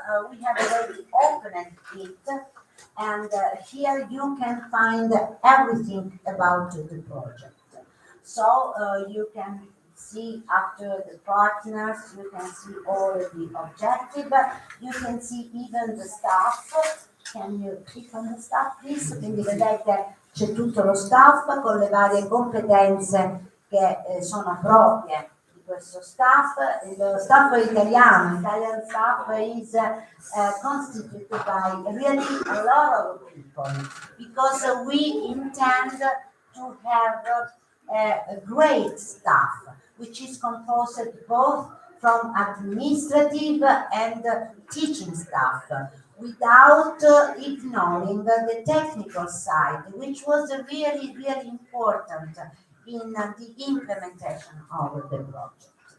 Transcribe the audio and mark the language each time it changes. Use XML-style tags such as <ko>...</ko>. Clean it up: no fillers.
<en>We have already opened it, and here you can find everything about the project. So you can see after the partners, you can see all the objective, you can see even the staff. Can you click on the staff, please?</en> <it>Quindi vedete c'è tutto lo staff con le varie competenze che sono proprie di questo staff. Lo staff è italiano,</it> <en>Italian staff is constituted by really a lot of people because we intend to have a great staff which is composed both from administrative and teaching staff, without ignoring the technical side, which was really, really important in the implementation of the project.</en>